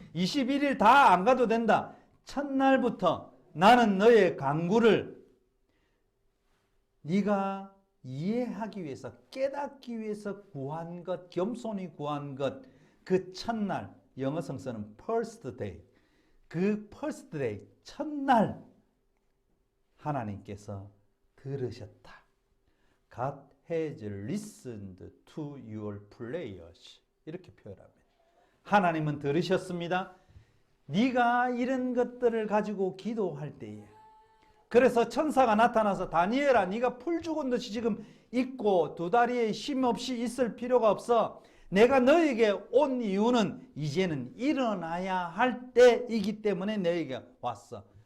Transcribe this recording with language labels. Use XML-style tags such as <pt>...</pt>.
<ko>21일 다 안 가도 된다. 첫날부터 나는 너의 간구를 네가 이해하기 위해서, 깨닫기 위해서 구한 것, 겸손히 구한 것, 그 첫날, 영어 성서는 first day, 그 first day, 첫날 하나님께서 들으셨다.</ko> <en>God has listened to your prayers.</en> <ko>이렇게 표현합니다. 하나님은 들으셨습니다. 네가 이런 것들을 가지고 기도할 때에, 그래서 천사가 나타나서 다니엘아, 네가 풀 죽은 듯이 지금 있고 두 다리에 힘 없이 있을 필요가 없어. 내가 너에게 온 이유는 이제는 일어나야 할 때이기 때문에 너에게 왔어.</ko>